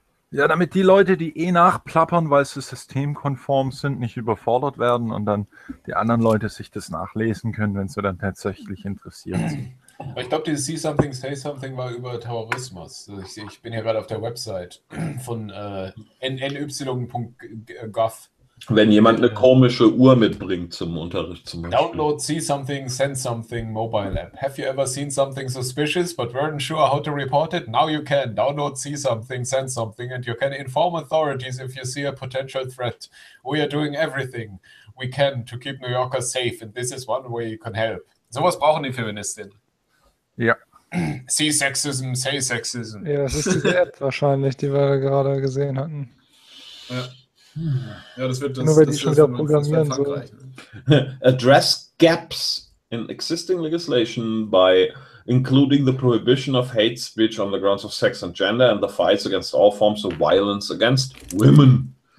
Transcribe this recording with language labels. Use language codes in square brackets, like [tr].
[de] Ja, damit die Leute, die eh nachplappern, weil sie systemkonform sind, nicht überfordert werden und dann die anderen Leute sich das nachlesen können, wenn sie dann tatsächlich interessiert sind. Ich glaube, dieses See Something, Say Something war über Terrorismus. Ich bin hier gerade auf der Website von ny.gov. Wenn jemand eine komische Uhr mitbringt zum Unterricht zum Beispiel. [en] Download See Something, Send Something Mobile App. Have you ever seen something suspicious but weren't sure how to report it? Now you can. Download See Something, Send Something and you can inform authorities if you see a potential threat. We are doing everything we can to keep New Yorkers safe and this is one way you can help. [de] Sowas brauchen die Feministinnen. Ja. [en] See Sexism, Say Sexism. [de] Ja, das ist diese App wahrscheinlich, die wir gerade gesehen hatten. Ja. Ja, das wird das. Nur weil die schon wieder programmieren soll. [en] Address gaps in existing legislation by including the prohibition of hate speech on the grounds of sex and gender and the fights against all forms of violence against women.